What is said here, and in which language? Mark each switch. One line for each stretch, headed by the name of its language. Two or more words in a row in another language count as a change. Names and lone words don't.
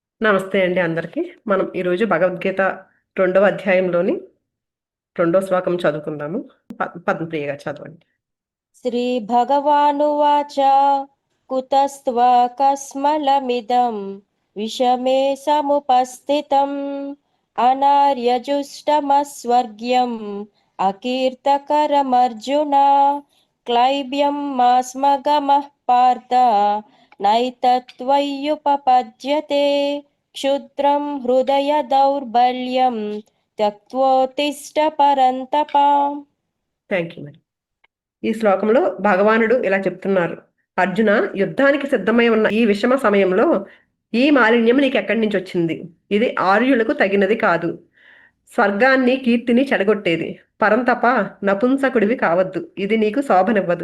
Telugu: నమస్తే అండి అందరికీ. మనం ఈరోజు భగవద్గీత రెండవ అధ్యాయంలోని రెండో శ్లోకం చదువుకుందాము. పద్మప్రియ గారు చదవండి.
Sanskrit: श्रीभगवानुवाच कुतस्त्वकस्मलमिदं विषमे समुपस्थितम् अनार्यजुष्टमस्वर्ग्यम् अकीर्तकरमर्जुन क्लैब्यं मास्मगमः पार्थ नैतत्त्वय्युपपद्यते क्षुद्रं हृदय दौर्बल्यं त्यक्त्वोत्तिष्ठ परन्तप।
English: Thank you.
Telugu: ఈ శ్లోకంలో భగవానుడు ఇలా చెప్తున్నారు: అర్జున, యుద్ధానికి సిద్ధమై ఉన్న ఈ విషమ సమయంలో ఈ మాలిన్యం నీకు ఎక్కడి నుంచి వచ్చింది? ఇది ఆర్యులకు తగినది కాదు. స్వర్గాన్ని, కీర్తిని చెడగొట్టేది. పరంతప, నపుంసకుడివి కావద్దు. ఇది నీకు శోభనివ్వదు.